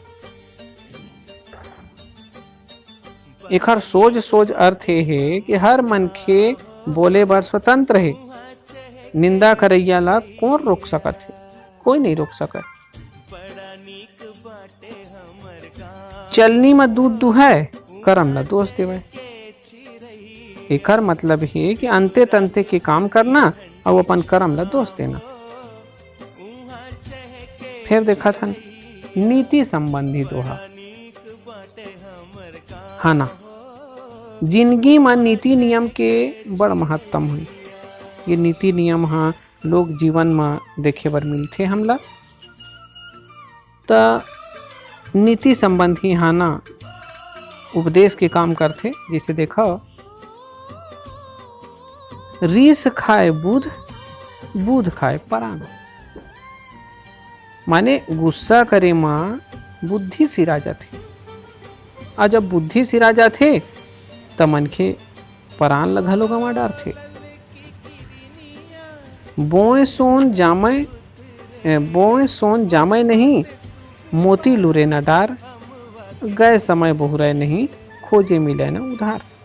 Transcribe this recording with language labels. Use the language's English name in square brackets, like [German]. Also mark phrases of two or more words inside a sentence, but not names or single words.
[Chhattisgarhi] एखर सोच अर्थ है कि हर मनखे बोले बर स्वतंत्र है। निंदा करैया ला कौन रोक सकत है? कोई नहीं रोक सकत। चलनी में दूध दुहाए, करम ला दोष देवे। एकर मतलब है कि अंते तंते के काम करना और अपन कर्म ला दोष देना। फिर देखा था नीति संबंधी दोहा हाना। जिंदगी में नीति नियम के बड़ महत्तम हुई। ये नीति नियम हाँ लोग जीवन में देखे बर मिलते हमला। त नीति संबंधी हाना उपदेश के काम करते। जिसे देखा रीस खाए बुध, बुध खाए परान। माने गुस्सा करे माँ बुद्धि सिरा जाथे, और जब बुद्धि सिरा जाथे त मनखे परान ल घलो गंवा डारथे। बोए सोन जामय नहीं, मोती लुरे न डार, गए समय बहुरय नहीं, खोजे मिले न उधार।